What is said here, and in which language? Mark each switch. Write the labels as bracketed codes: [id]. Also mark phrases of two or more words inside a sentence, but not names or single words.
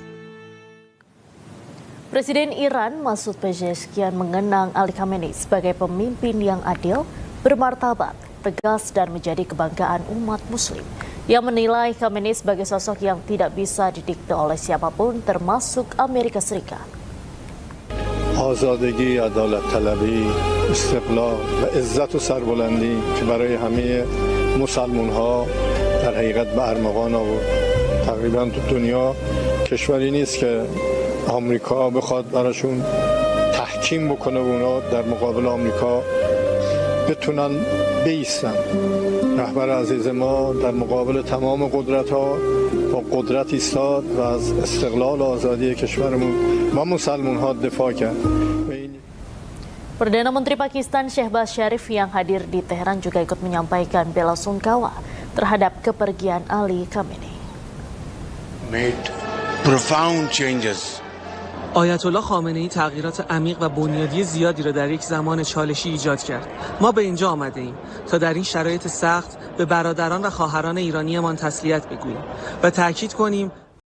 [id] Presiden Iran Masoud Pezeshkian mengenang Ali Khamenei sebagai pemimpin yang adil, bermartabat, tegas, dan menjadi kebanggaan umat Muslim. Ia menilai Khamenei sebagai sosok yang tidak bisa didikte oleh siapapun, termasuk Amerika Serikat. [fa] آزادگی، عدالت طلبی، استقلال و عزت و سربلندی که برای همه مسلمان ها در حقیقت به ارمغان آورد. تقریبا تو دنیا کشوری نیست که آمریکا بخواد براشون تحکیم بکنه و اونا در مقابل آمریکا بتونن بیستن. رهبر عزیز ما در مقابل تمام قدرت‌ها با قدرت ایستاد و از استقلال و آزادی کشورمون و مسلمان‌ها دفاع کرد. [id] Perdana Menteri Pakistan Shehbaz Sharif yang hadir di Teheran juga ikut menyampaikan bela sungkawa terhadap kepergian Ali Khamenei. [en] Made profound changes. [fa] آیت الله خامنه‌ای تغییرات عمیق و بنیادی زیادی را در یک زمان چالشی ایجاد کرد. ما به اینجا آمده ایم تا در این شرایط سخت به برادران و خواهران ایرانیمان تسلیت بگوییم و تأکید کنیم